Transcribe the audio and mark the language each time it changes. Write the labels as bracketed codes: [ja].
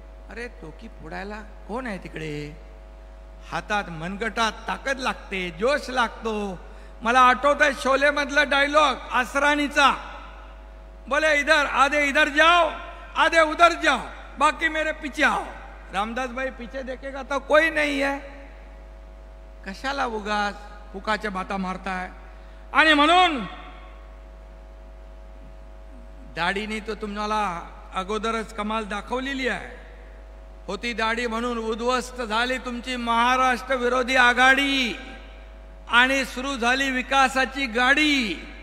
[mr] अरे डोकी फोडायला कोण आहे तिकडे? हातात मनगटात ताकद लागते, जोश लागतो. मला आठवत आहे शोले मधला डायलॉग असरानीचा, [hi] बोले इधर आधे इधर जाओ आधे उधर जाओ बाकी मेरे पीछे आओ. रामदास भाई पीछे देखेगा तो कोई नहीं है. [mr] कशाला उगाच फुकाच्या बाता मारताय? आणि म्हणून दाढीने तो तुम्हाला अगोदरच कमाल दाखवलेली आहे. होती दाढी म्हणून उद्ध्वस्त झाली तुमची महाराष्ट्र विरोधी आघाडी आणि सुरू झाली विकासाची गाडी.